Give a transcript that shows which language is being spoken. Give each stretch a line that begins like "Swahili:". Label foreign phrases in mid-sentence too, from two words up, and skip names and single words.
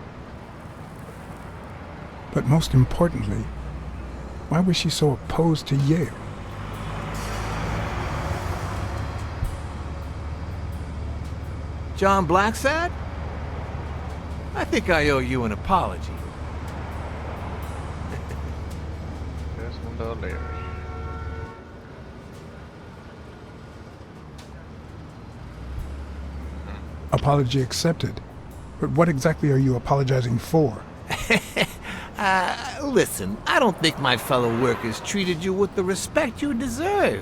English: But most importantly, why was she so opposed to Yale? John Blacksad? I think I owe you an apology.
Finnish: Mitäs monta oli?
English: Apology accepted. But what exactly are you apologizing for? Listen, I don't think my fellow workers treated you with the respect you deserve.